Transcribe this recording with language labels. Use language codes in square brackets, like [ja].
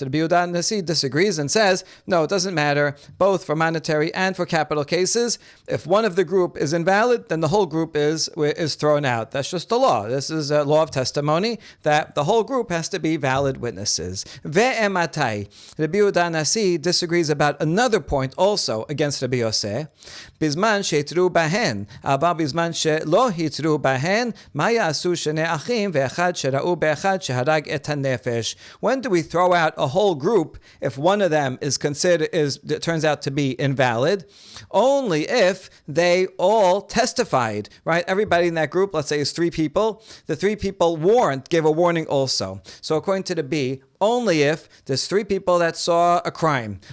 [en] Rabbi Yehuda Nasi disagrees and says, no, it doesn't matter, both for monetary and for capital cases. If one of the group is invalid, then the whole group is thrown out. That's just the law. This is a law of testimony that the whole group has to be valid witnesses. Ve'ematai. Rabbi Yehuda Nasi disagrees about another point also against Rabbi Yosef. [he] בזמן שהתרו בהן, אבל בזמן שלא התרו בהן, מה יעשו שני אחים ואחד שראו באחד שהרג את הנפש? [en] When do we throw out a whole group if one of them it turns out to be invalid? Only if they all testified, right? Everybody in that group, let's say is 3 people, the 3 people gave a warning also. So according to the B, only if there's 3 people that saw a crime.